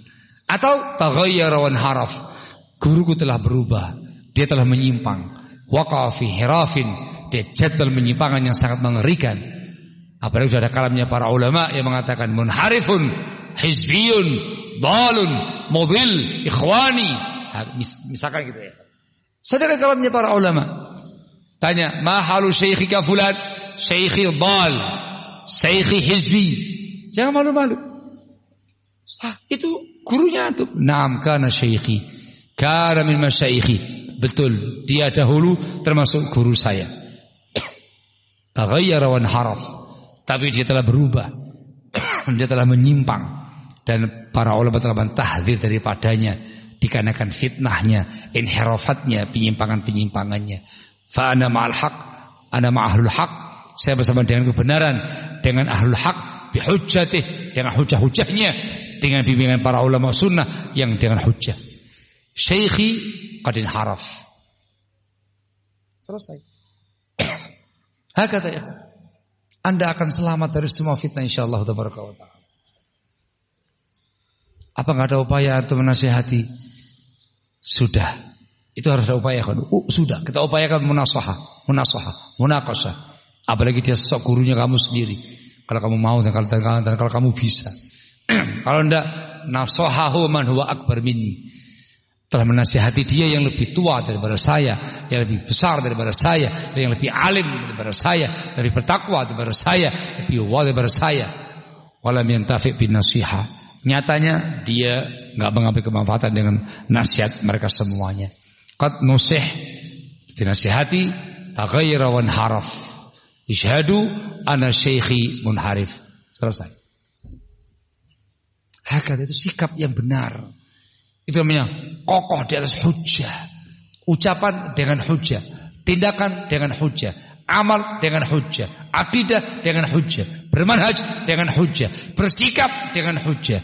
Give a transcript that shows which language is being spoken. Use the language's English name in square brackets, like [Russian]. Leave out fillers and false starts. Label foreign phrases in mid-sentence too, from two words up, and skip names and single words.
[Indonesian] Atau [Arabic] تغير وانحرف, [Indonesian] guruku telah berubah, dia telah menyimpang, [Arabic] وقع في انحراف, [Indonesian] dia jatuh penyimpangan yang sangat mengerikan. Apalagi sudah ada kalamnya para ulama yang mengatakan [Arabic] منحرف، حزبي، ضال، مضل، إخواني. [Indonesian] Misalkan gitu ya. Sedangkan kalamnya para ulama. Tanya, [Arabic] ما حال شيخك فلان؟ شيخي ضال، شيخي حزبي. [Indonesian] Jangan malu-malu. Itu gurunya antum. [Arabic] نعم كان شيخي، كان من مشايخي. [Indonesian] Betul, dia dahulu termasuk guru saya. [Arabic] تغير وانحرف. [Indonesian] Tapi dia telah berubah. Dia telah menyimpang. Dan para ulama telah mentahdzir daripadanya dikarenakan fitnahnya, inhirafatnya, penyimpangan-penyimpangannya. [Arabic] فأنا مع الحق، أنا مع أهل الحق. [Indonesian] Saya bersama dengan kebenaran, dengan [Arabic] أهل الحق, [Indonesian] bihujjatih, dengan hujah-hujahnya, dengan bimbingan para ulama sunnah yang dengan hujah. [Arabic] شيخي قد انحرف. Selesai. [Indonesian] Hakata ya. Anda akan selamat dari semua fitnah [Arabic] إن شاء الله تبارك وتعالى. [Indonesian] Apa enggak ada upaya untuk menasihati? Sudah. Itu harus ada upaya kan? Sudah. Kita upayakan [Arabic] مناصحة، مناقشة. [Indonesian] Apalagi dia sok gurunya kamu sendiri. Kalau kamu mau dan kalau kamu bisa. Kalau enggak, [Arabic] نصحه من هو أكبر مني. [Indonesian] Telah menasihati dia yang lebih tua daripada saya, yang lebih besar daripada saya, yang lebih alim daripada saya, lebih bertakwa daripada saya, lebih wali daripada saya. [Arabic] ولم ينتفع بالنصيحة. [Indonesian] Nyatanya dia enggak mengambil kemanfaatan dengan nasihat mereka semuanya. [Arabic] قد نصح, dinasihati, تغير وانحرف. اشهدوا أن شيخي منحرف. [Indonesian] Selesai. Hakata itu sikap yang benar. Itu namanya kokoh di atas hujjah. Ucapan dengan hujjah, tindakan dengan hujjah, amal dengan hujjah, akidah dengan hujjah, bermanhaj dengan hujjah, bersikap dengan hujjah.